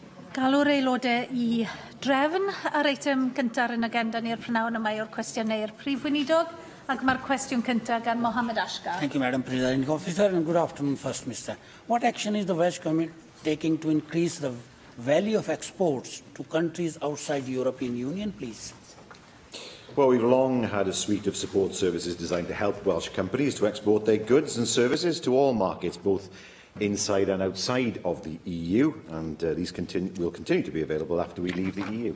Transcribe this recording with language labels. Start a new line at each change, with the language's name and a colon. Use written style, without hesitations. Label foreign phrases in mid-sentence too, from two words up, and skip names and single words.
Welsh: Galw'r aelodau I drefn ar eitem cyntaf yn agenda ni'r prynawn yma o'r cwestiynau'r prif weinidog, ac mae'r cwestiwn cyntaf gan Mohammed Ashgar.
English: Thank you, Madam Presiding Officer, and good afternoon, First Minister. What action is the Welsh Government taking to increase the value of exports to countries outside the European Union, please? Well, we've long had a suite of support services designed to help Welsh companies to export their goods and services to all markets, both inside and outside of the EU, and these will continue to be available after we leave the EU.